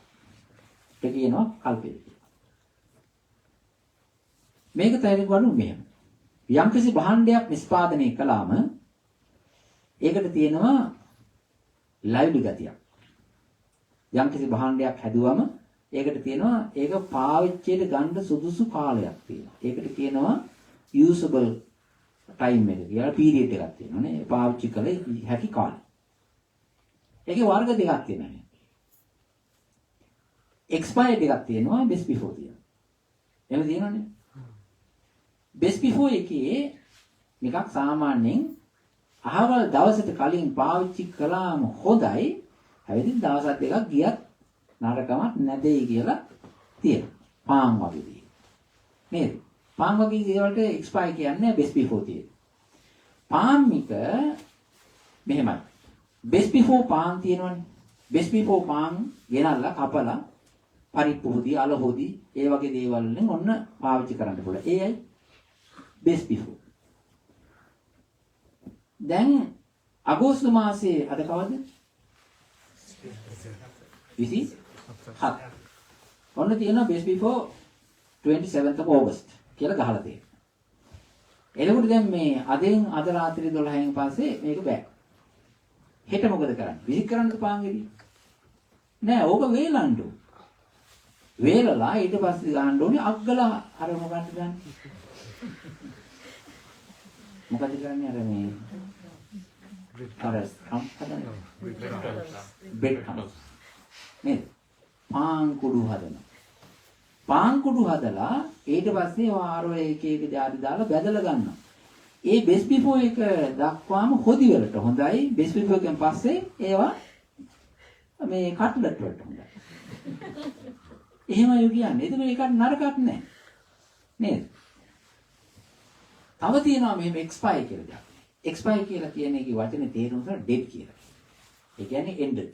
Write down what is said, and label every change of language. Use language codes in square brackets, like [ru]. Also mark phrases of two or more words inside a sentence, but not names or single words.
[si] ඒක කියනවා කල්පය කියලා. මේක තේරුම් ගන්න මෙහෙම. යම්කිසි භාණ්ඩයක් නිෂ්පාදනය කළාම ඒකට තියෙනවා ලයිව්ලි ගතියක්. යම්කිසි භාණ්ඩයක් හැදුවම ඒකට තියෙනවා ඒක පාවිච්චියට ගන්න සුදුසු කාලයක් තියෙනවා. ඒකට කියනවා [en] usable time [si] එක කියලා period එකක් තියෙනවා නේ. පාවිච්චි කළ හැකි කාලය. ඒකේ වර්ග දෙකක් තියෙනවා. expired එකක් තියෙනවා [en] best before [si] තියෙනවා. එහෙම තියෙනවනේ. [en] best before [si] එකේ නිකක් සාමාන්‍යයෙන් අහවල් දවසට කලින් පාවිච්චි කළාම හොඳයි. හැබැයි දවස් දෙකක් ගියත් නරකමක් නැtei කියලා තියෙනවා. පාන් වගේ දේ. නේද? පාන් වගේ දේවල්ට එක්ස්පයර් කියන්නේ [en] best before [si] තියෙන. පාන් එක මෙහෙමයි. [en] best before [si] පාන් තියෙනවනේ. [en] best before [si] පාන් ගෙනල්ලා කපලා පරිප්පු හොදි අල හොදි ඒ වගේ දේවල් වලින් ඔන්න පාවිච්චි කරන්න පුළුවන්. [en] ඒයි best before. [si] දැන් අගෝස්තු මාසයේ අද කවද්ද? 27. ඔන්න තියෙනවා [en] best before 27th of August [si] කියලා ගහලා තියෙනවා. එතකොට දැන් මේ අද රාත්‍රී 12න් පස්සේ මේක බෑ. හෙට මොකද කරන්නේ? විසික් කරන්නද පාන්ගෙඩි? නෑ, ඕක වේලන්න ඕන. වේලලා ඊට පස්සේ ගන්න ඕනේ අග්ගලා අර මොකක්ද ගන්න? මොකද කරන්නේ අර මේ අර [en] bread crumbs [si] නේද? පාන් කුඩු හදනවා. පාන් කුඩු හදලා ඊට පස්සේ ආරෝ එක જાති දාලා බැදලා ගන්නවා. ඒ [en] best before [si] එක දක්වාම හොදි වලට හොඳයි. [en] best before [si] එකෙන් පස්සේ ඒවා මේ කට්ලට් වලට හොඳයි. එහෙමයි කියන්නේ. ඒක මේකට නරකක් නැහැ. නේද? තව තියෙනවා මෙහෙම expire කියලා දෙයක්. expire කියලා කියන එකේ වචනේ තේරුම තමයි dead කියලා. ඒ කියන්නේ ended.